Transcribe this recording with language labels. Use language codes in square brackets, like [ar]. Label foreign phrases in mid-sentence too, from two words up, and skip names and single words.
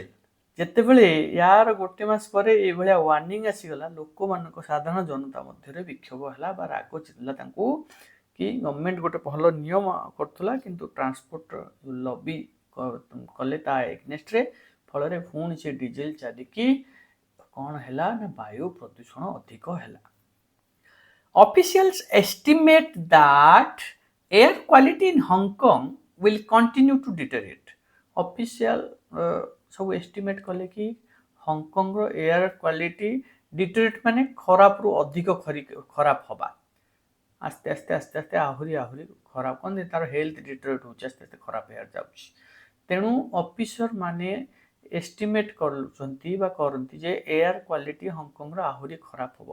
[or] ଯେତେବେଳେ ୟାର ଗୋଟେ ମାସ ପରେ ଏଇଭଳିଆ ୱାର୍ଣ୍ଣିଂ ଆସିଗଲା, ଲୋକମାନଙ୍କ ସାଧାରଣ ଜନତା ମଧ୍ୟରେ ବିକ୍ଷୋଭ ହେଲା ବା ରାଗ ଚିଡ଼ିଲା ତାଙ୍କୁ କି ଗଭର୍ଣ୍ଣମେଣ୍ଟ ଗୋଟେ ଭଲ ନିୟମ କରୁଥିଲା କିନ୍ତୁ [en] transport lobby [or] କଲେ ତା ଏଗନେଷ୍ଟରେ। ଫଳରେ ପୁଣି ସେ ଡିଜେଲ ଚାଲିକି କ'ଣ ହେଲା ନା ବାୟୁ ପ୍ରଦୂଷଣ ଅଧିକ ହେଲା। [en] Officials estimate that air quality in Hong Kong will continue to deteriorate. [or] Official ସବୁ ଏଷ୍ଟିମେଟ୍ କଲେ କି ହଂକଂର [en] air quality deteriorate [or] ମାନେ ଖରାପରୁ ଅଧିକ ଖରାପ ହେବା, ଆସ୍ତେ ଆସ୍ତେ ଆହୁରି ଖରାପ କ'ଣ ତାର [en] health deteriorate [or] ହେଉଛି, ଆସ୍ତେ ଆସ୍ତେ ଖରାପ ହେବାକୁ ଯାଉଛି। ତେଣୁ ଅଫିସର ମାନେ ଏଷ୍ଟିମେଟ୍ କରୁଛନ୍ତି ବା କରନ୍ତି ଯେ [en] air quality [or] ହଂକଂର ଆହୁରି ଖରାପ ହେବ।